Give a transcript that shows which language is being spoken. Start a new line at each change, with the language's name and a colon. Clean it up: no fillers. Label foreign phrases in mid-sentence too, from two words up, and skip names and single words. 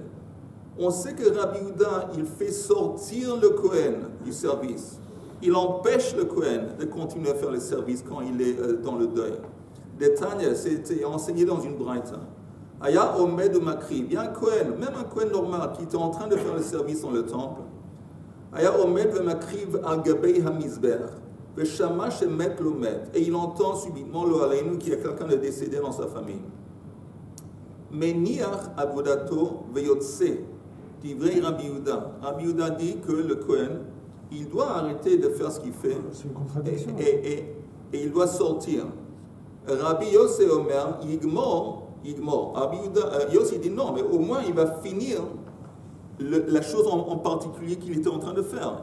French: On sait que Rabbi Yehuda, il fait sortir le Kohen du service. Il empêche le Kohen de continuer à faire le service quand il est dans le deuil. Détail, c'était enseigné dans une braïta.
Hebrew: Aya omed ou makri.
French: Il y a un Kohen, même un Kohen normal, qui était en train de faire le service dans le temple.
Hebrew: Aya omed ve makriv al gabei hamizber. Ve shama shemet lomet.
French: Et il entend subitement
Hebrew: lo aleinu
French: qu'il y a quelqu'un de décédé dans sa famille.
Hebrew: Meniach avodato ve yotse. Divrei Rabbi Yehuda.
French: Rabbi Yehuda dit que le Kohen, il doit arrêter de faire ce qu'il fait. C'est une contradiction. Et il doit sortir.
Hebrew: Rabbi Yossi Omer, Yigmor.
French: Rabbi Yehuda, Yossi dit non, mais au moins il va finir la chose en particulier qu'il était en train de faire.